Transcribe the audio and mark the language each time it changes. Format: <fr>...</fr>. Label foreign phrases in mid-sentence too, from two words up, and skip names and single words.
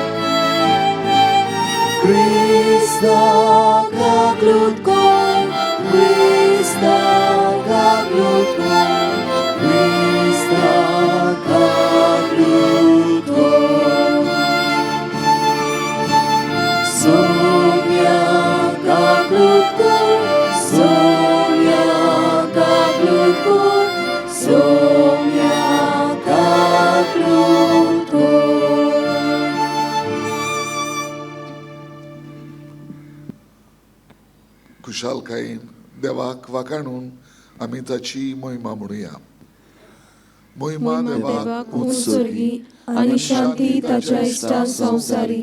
<kok>Krista gaglut kor, Krista gaglut kor, Krista gaglut kor. Soumia gaglut kor, Soumia gaglut kor, Soumia gaglut kor. खुशालकायेन देवाक वाखाणून आमी ताची महिमा म्हणुया. महिमा देवाक उत्सर्गी आनी शांती ताच्या इश्टां संवसारी.</kok>